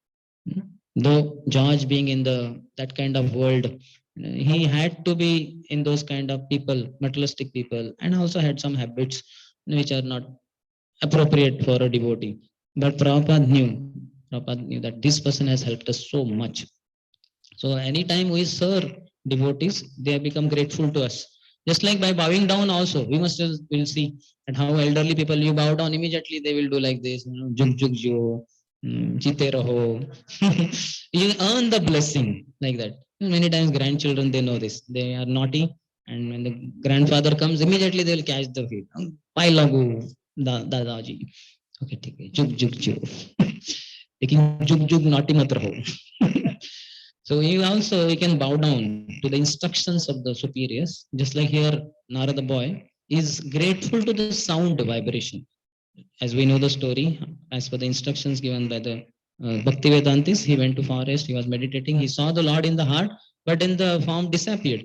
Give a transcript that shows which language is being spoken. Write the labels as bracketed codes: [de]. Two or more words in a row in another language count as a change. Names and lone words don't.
[en] Though George being in that kind of world, he had to be in those kind of people, materialistic people, and also had some habits which are not appropriate for a devotee. But Prabhupada knew that this person has helped us so much. So anytime we serve devotees, they have become grateful to us. Just like by bowing down also, we must will see that how elderly people, you bow down, immediately they will do like this, [hi] जुग जुग जियो, जीते रहो. [en] You earn the blessing like that. Many times grandchildren, they know this. They are naughty, and when the grandfather comes, immediately they will catch the feet. [hi] पाँय लागूँ, दादाजी. Okay, ठीक है, जुग जुग जियो. लेकिन जुग जुग naughty मत रहो. [en] So we can bow down to the instructions of the superiors. Just like here, Narada boy, is grateful to the sound vibration. As we know the story, as per the instructions given by the Bhaktivedantis, he went to forest, he was meditating, he saw the Lord in the heart, but then the form disappeared.